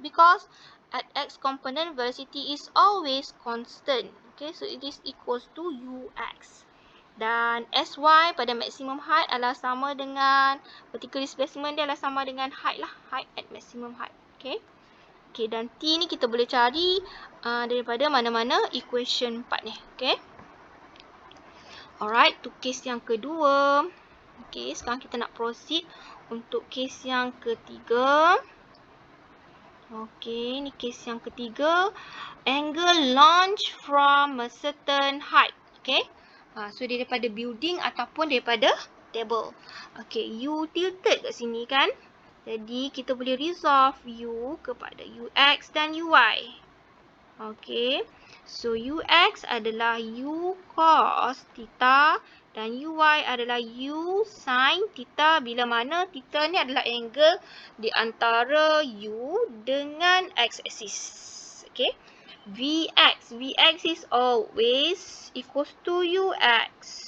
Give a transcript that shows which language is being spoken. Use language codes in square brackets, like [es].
[en] Because at x component velocity is always constant. Okay, so it is equals to Ux. [ms] Dan Sy pada maximum height adalah sama dengan vertical displacement dia adalah sama dengan height lah. [en] Height at maximum height. Okay. [ms] Okay, dan T ni kita boleh cari daripada mana-mana equation 4 ni. Okay. Alright, tu case yang kedua. Okay, sekarang kita nak proceed untuk case yang ketiga. Okay, ni case yang ketiga. [en] Angle launch from a certain height. [ms] Okay. So, dia daripada building ataupun daripada table. Okay, U tilted kat sini kan. Jadi, kita boleh resolve U kepada Ux dan Uy. Okay. So, Ux adalah U cos theta dan Uy adalah U sin theta bila mana theta ni adalah angle di antara U dengan x-axis. Okay. [en] Vx is always equals to Ux.